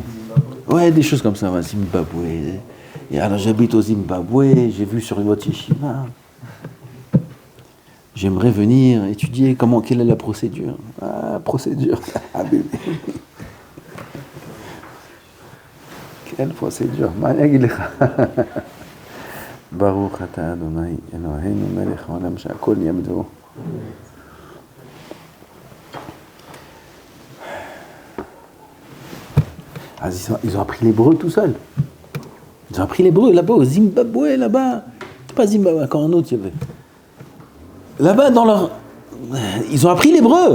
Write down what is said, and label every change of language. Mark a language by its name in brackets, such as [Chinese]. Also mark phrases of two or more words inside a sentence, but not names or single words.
[French] Ouais, des choses comme ça, Zimbabwe. Et alors j'habite au Zimbabwe, j'ai vu sur votre yeshiva. J'aimerais venir étudier quelle est la procédure. Ah, procédure. Ah, bébé. Quelle procédure. [Hebrew] Baruch ata Adonai Eloheinu melech haolam she'akol yabdo. [French] Ils ont appris l'hébreu tout seuls. Ils ont appris l'hébreu là-bas au Zimbabwe, là-bas. C'est pas Zimbabwe, encore un autre, il y avait. Là-bas, ils ont appris l'hébreu.